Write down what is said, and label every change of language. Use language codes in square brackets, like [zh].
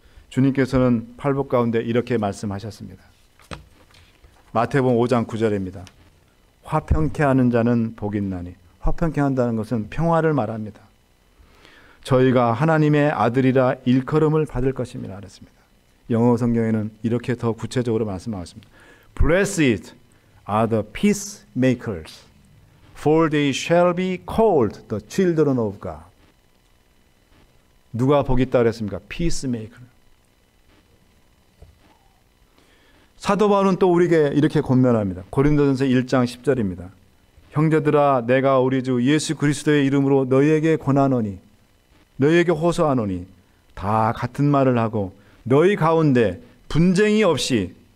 [ko] 주님께서는 팔복 가운데 이렇게 말씀하셨습니다. 마태복음 5장 9절입니다. 화평케 하는 자는 복이 있나니. 화평케 한다는 것은 평화를 말합니다. 저희가 하나님의 아들이라 일컬음을 받을 것입니다. 그랬습니다. 영어 성경에는 이렇게 더 구체적으로 말씀하고 있습니다. [en] Blessed are the peacemakers, for they shall be called the children of God. [ko] 누가 복이 있다 그랬습니까? [en] peacemaker. [ko] 사도 바울은 또 우리에게 이렇게 권면합니다. 고린도전서 1장 10절입니다. 형제들아, 내가 우리 주 예수 그리스도의 이름으로 너희에게 권하노니, 너희에게 호소하노니 다 같은 말을 하고 너희 가운데 분쟁이 없이